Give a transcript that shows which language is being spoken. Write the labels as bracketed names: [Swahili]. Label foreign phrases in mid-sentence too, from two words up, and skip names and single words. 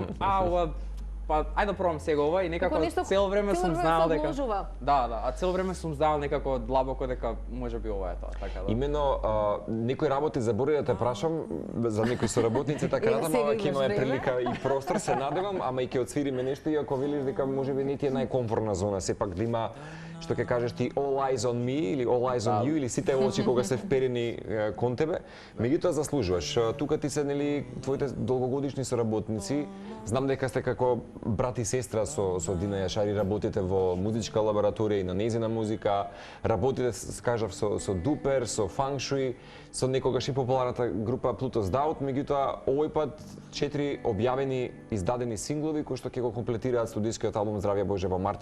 [Macedonian] Ова па ајде да пробам сега ова и некако цело време сум знаел дека а цело време сум знаел некако длабоко дека можеби ова е тоа, така да. Имено некои работи заборави да те прашам за некои соработници, така натаму, ама ќе имаме прилика и простор, се надевам, ама и ќе отсвириме нешто и ако велиш дека можеби не ти е најкомфортна зона, сепак да има што ќе кажеш ти [English] all eyes on me [Macedonian] или [English] all eyes on you [Macedonian] или сите очи кога се вперени кон тебе, меѓутоа заслужуваш. Тука ти се нели твоите долгогодишни соработници. Знам дека сте како брат и сестра со Дина Јашари, работите во музичка лабораторија и на нејзина музика, работите, кажав, со Дупер, со Feng Shui, со некогаш и популарната група Pluto's Doubt, меѓутоа овој пат 4 објавени, издадени синглови кои што ќе го комплетираат студискиот албум Здравје Боже во март.